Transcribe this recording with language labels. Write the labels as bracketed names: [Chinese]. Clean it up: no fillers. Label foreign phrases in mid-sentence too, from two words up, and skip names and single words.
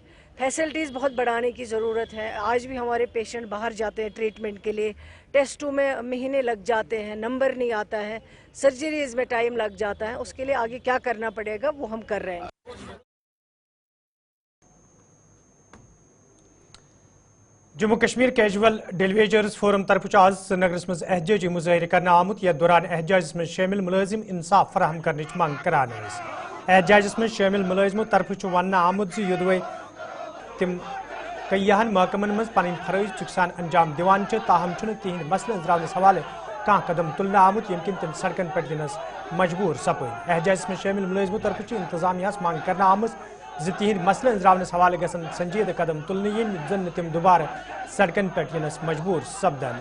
[Hindi] फैसिलिटीज़ बहुत बढ़ाने की ज़रूरत है। आज भी हमारे पेशेंट बाहर जाते हैं ट्रीटमेंट के लिए, टेस्टों में महीने लग जाते हैं, नंबर नहीं आता है, सर्जरीज में टाइम लग जाता है। उसके लिए आगे क्या करना पड़ेगा वो हम कर रहे हैं। [Kashmiri] जम्मू कश्मीर कैजुअल डेलीवेजर्स फोरम तरफ आज श्रीनगर मज एहजाजी मुजाहरे करना आमुत यथ दौरान एहजाजस में शामिल मुलाजिम इंसाफ फराहम करने मंग करान। एहजाजस में शामिल मुलाजिमों तरफ वन आमुत योदवे तिम कईयान महकमन मज पन फरज चुकसान अंजाम दिवान ताहम तिहद मसले अंजरावनस हवाले कह कदम तुलने आमुत यम किन तिम सड़कन पे यनस मजबूर सपद। एहजाजस में शामिल मुलाजिमों तरफ इंतजामिया मंग करना आमज तिहद मसले अंजरावनस हवाले गसन संजीद कदम तुलने जन तिम दोबारा सड़कन पे यनस मजबूर सपदन।